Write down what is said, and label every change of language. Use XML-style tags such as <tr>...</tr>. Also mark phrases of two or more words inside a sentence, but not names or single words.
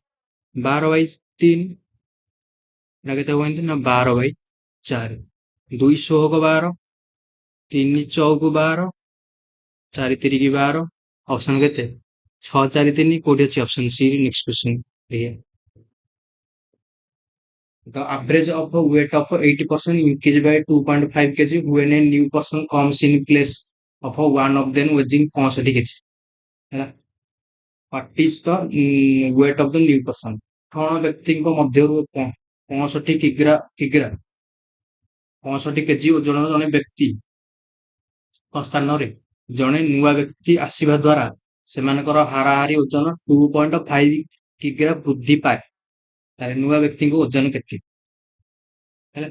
<or>12/3। ଏଇଟା କେତେ ହବ ଏମିତି? ନା 12/4। 2 ଷୋହକ 12, 3 ଚଉକୁ 12, 4 ତିରିକି 12। ଅପସନ କେତେ? 6 4 3। କୋଉଠି ଅଛି</or> <en>option C? next question ଦେଖିଆ। The average of the weight of 80% increased by 2.5 kg when a new person comes in place. of a one of them weighing 65 কেজি ହେଲା। What is the weight of the new person?</en> <or>8 ବ୍ୟକ୍ତିଙ୍କ ମଧ୍ୟରୁ 65 କେଜି ଓଜନର ଜଣେ ବ୍ୟକ୍ତି ସ୍ଥାନରେ ଜଣେ ନୂଆ ବ୍ୟକ୍ତି ଆସିବା ଦ୍ୱାରା ସେମାନଙ୍କର ହାରାହାରି ଓଜନ 2.5 କିଗ୍ରା ବୃଦ୍ଧି ପାଏ। ତାହେଲେ ନୂଆ ବ୍ୟକ୍ତିଙ୍କ ଓଜନ କେତେ ହେଲା?</or>